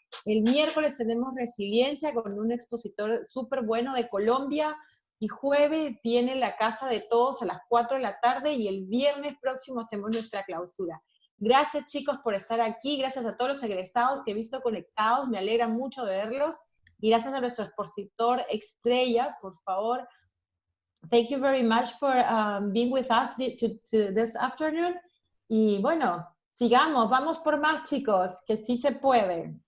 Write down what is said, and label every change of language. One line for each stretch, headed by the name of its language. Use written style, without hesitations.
Spanish: El miércoles tenemos Resiliencia con un expositor súper bueno de Colombia y jueves viene la Casa de Todos a las 4 de la tarde y el viernes próximo hacemos nuestra clausura. Gracias chicos por estar aquí, gracias a todos los egresados que he visto conectados, me alegra mucho de verlos y gracias a nuestro expositor estrella, por favor.
English: Thank you very much for being with us this afternoon.
Spanish: Y bueno, sigamos, vamos por más chicos, que sí se puede.